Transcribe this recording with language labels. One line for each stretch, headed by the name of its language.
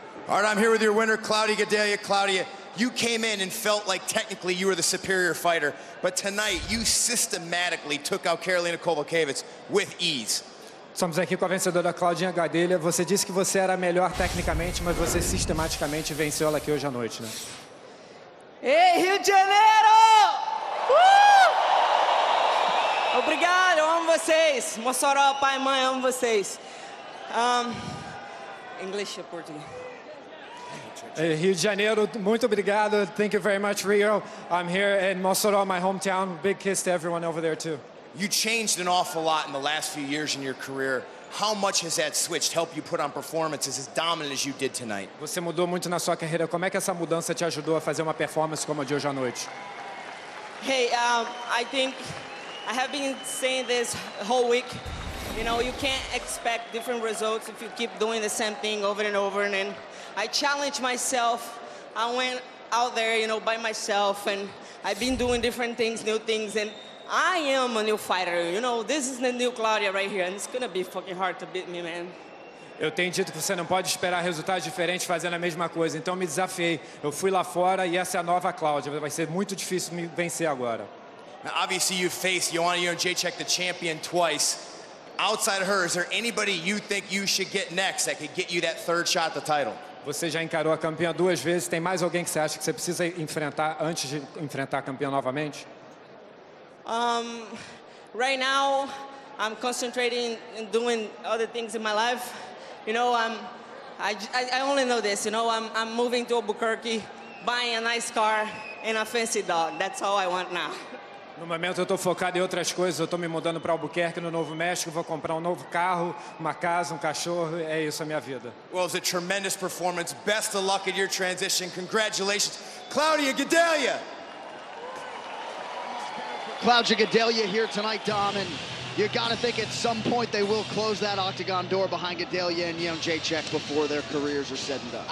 English: All right, I'm here with your winner, Claudia Gadelha. Claudia, you came in and felt like technically you were the superior fighter, but tonight you systematically took out Karolina Kowalkiewicz with ease.
Portuguese: Estamos aqui com a vencedora Claudinha Gadelha. Você disse que você era melhor tecnicamente, mas você sistematicamente venceu ela aqui hoje à noite, né? Ei, Rio de Janeiro! Obrigado, eu amo vocês. Mossoró, pai e mãe, amo vocês.
English: English or Portuguese?
Portuguese: Rio de Janeiro, muito obrigado.
English: Thank you very much, Rio. I'm here in Mossoró, my hometown. Big kiss to everyone over there, too. You changed an awful lot in the last few years in your career. How much has that switch helped you put on performances as dominant as you did tonight? Você mudou muito na sua carreira. Como é que essa mudança te ajudou a fazer uma performance como a de hoje à noite? Hey, I think I have been saying this whole week. You know, you can't expect different results if you keep doing the same thing over and over. And then I challenged myself. I went out there, you know, by myself, and I've been doing different things, new things, and I am a new fighter. You know, this is the new Claudia right here, and it's gonna be fucking hard to beat me, man.
Portuguese: Eu tenho dito que você não pode esperar resultados diferentes fazendo a mesma coisa. Então me desafiei. Eu fui lá fora e essa é a nova Cláudia. Vai ser muito difícil me vencer agora.
English: Now, obviously, you faced Joanna Jędrzejczyk, the champion, twice. Outside of her, is there anybody you think you should get next that could get you that third shot at the title? Você já encarou a campeã 2 vezes. Tem mais alguém que você acha que você precisa enfrentar antes de enfrentar a campeã novamente? Right now, I'm concentrating in doing other things in my life. You know, I only know this. You know, I'm moving to Albuquerque, buying a nice car and a fancy dog. That's all I want now.
Portuguese: No momento eu estou focado em outras coisas. Eu estou me mudando para Albuquerque, no Novo México. Vou comprar um novo carro, uma casa, um cachorro. É isso a minha vida.
English: Well, it was a tremendous performance. Best of luck in your transition. Congratulations, Claudia Gadelha. Claudia Gadelha here tonight, Dom, and you got to think at some point they will close that octagon door behind Gadelha and Jędrzejczyk before their careers are said and done.